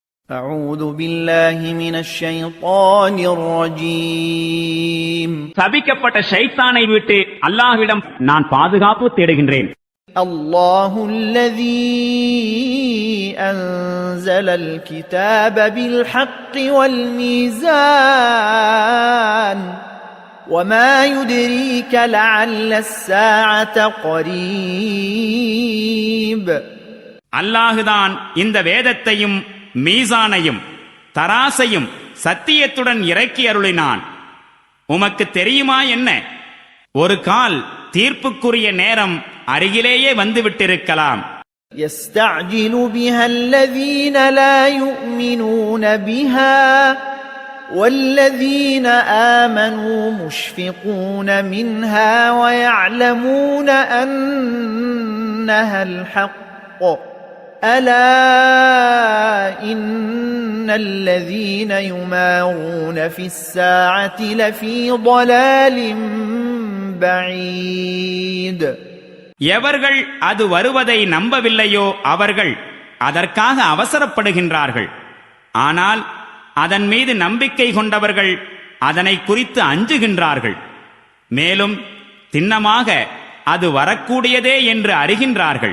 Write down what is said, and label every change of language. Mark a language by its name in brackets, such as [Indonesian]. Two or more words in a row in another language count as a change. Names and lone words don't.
[Arabic] أعوذ بالله من الشيطان الرجيم [Tamil] சபிக்கப்பட்ட ஷைத்தானை விட்டு அல்லாஹ்விடம் நான் பாதுகாப்பு தேடுகின்றேன். [Arabic] الله الذي أنزل الكتاب بالحق والميزان وما يدريك لعل الساعة قريب. [Tamil] அல்லாஹுதான் இந்த வேதத்தையும் மீசானையும் தராசையும் சத்தியத்துடன் இறக்கி அருளினான். உமக்கு தெரியுமா என்ன, ஒரு கால் தீர்ப்புக்குரிய நேரம் அருகிலேயே வந்துவிட்டிருக்கலாம். [Arabic] يستعجل بها الذين لا يؤمنون بها والذين آمنوا مشفقون منها ويعلمون أنها الحق ألا إن الذين يمارون في الساعة لفي ضلال بعيد. [Tamil] எவர்கள் அது வருவதை நம்பவில்லையோ அவர்கள் அதற்காக அவசரப்படுகின்றார்கள். ஆனால் அதன் மீது நம்பிக்கை கொண்டவர்கள் அதனை குறித்து அஞ்சுகின்றார்கள். மேலும் திண்ணமாக அது வரக்கூடியதே என்று அறிகின்றார்கள்.